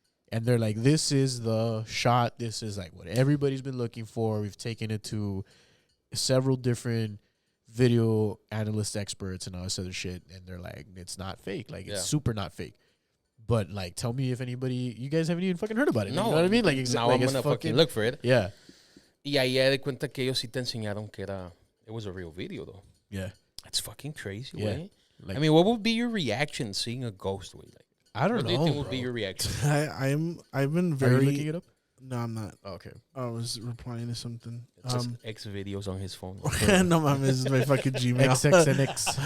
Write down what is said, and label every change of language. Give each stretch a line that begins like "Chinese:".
English: And they're like, this is the shot. This is like what everybody's been looking for. We've taken it to several different video analyst experts and all this other shit, and they're like, it's not fake. Like, it's super not fake. But like, tell me if anybody, you guys haven't even fucking heard about it. No, you know what I mean? Like, now I'm gonna fucking look for it. Yeah.
Spanish: Y ahí de cuenta que ellos sí te enseñaron que era,
English: it was a real video though. Yeah. That's fucking crazy, Yeah. way. Like, I mean, what would be your reaction seeing a ghost? Way? Like, I don't what know. do you think bro. would be your reaction? I've been very. Are you looking it up? No, I'm not. Oh, okay. I was replying to something. It's just X videos on his phone. No, man, this is my fucking Gmail. XXNX.